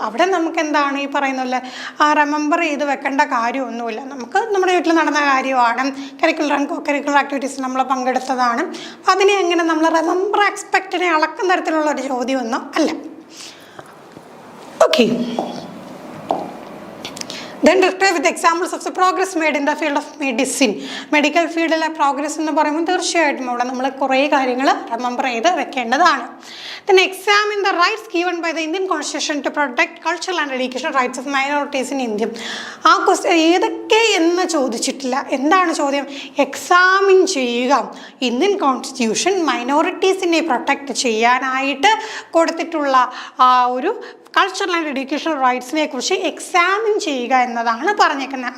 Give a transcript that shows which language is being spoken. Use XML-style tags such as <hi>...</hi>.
<ml>അവിടെ നമുക്ക് എന്താണ് ഈ പറയുന്നില്ല, ആ റിമെമ്പർ ചെയ്ത് വെക്കേണ്ട കാര്യമൊന്നുമില്ല. നമുക്ക് നമ്മുടെ വീട്ടിൽ നടന്ന കാര്യമാണ്. കരിക്കുലർ ആൻഡ് കോകരിക്കുലർ ആക്ടിവിറ്റീസ് നമ്മൾ പങ്കെടുത്തതാണ്. അതിനെ എങ്ങനെ നമ്മൾ റിമെമ്പർ ആസ്പെക്റ്റിനെ അളക്കുന്ന തരത്തിലുള്ള ഒരു ചോദ്യമൊന്നും അല്ല.</ml> <en>Okay. Then describe with examples of the progress made in the field of medicine.</en> <ml>Medical ഫീൽഡിലെ പ്രോഗ്രസ് എന്ന് പറയുമ്പോൾ തീർച്ചയായിട്ടും അവിടെ നമ്മൾ കുറേ കാര്യങ്ങൾ റിമെമ്പർ ചെയ്ത് വെക്കേണ്ടതാണ്.</ml> <en>Then examine the rights given by the Indian Constitution to protect cultural and educational rights of minorities in India.</en> <ml>ആ ക്വസ്റ്റ്യൻ ഏതൊക്കെ എന്ന് ചോദിച്ചിട്ടില്ല. എന്താണ് ചോദ്യം? എക്സാമിൻ ചെയ്യുക. ഇന്ത്യൻ കോൺസ്റ്റിറ്റ്യൂഷൻ മൈനോറിറ്റീസിനെ പ്രൊട്ടക്റ്റ് ചെയ്യാനായിട്ട് കൊടുത്തിട്ടുള്ള ആ ഒരു കൾച്ചറൽ ആൻഡ് എഡ്യൂക്കേഷണൽ റൈറ്റ്സിനെ കുറിച്ച് എക്സാമിൻ ചെയ്യുക എന്നതാണ് പറഞ്ഞേക്കുന്നത്.</ml>